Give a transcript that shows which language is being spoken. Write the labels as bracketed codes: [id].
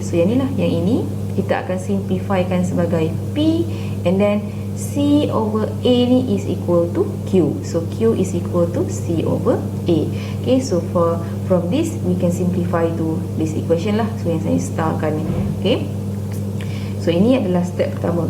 [ms] So yang inilah, yang ini kita akan simplifikan sebagai p, [en] and then c over a [ms] ni [en] is equal to q. So q is equal to c over a. Okay, so from this we can simplify to this equation lah. [ms] So yang saya starkan ni. Okay, so ini adalah step pertama.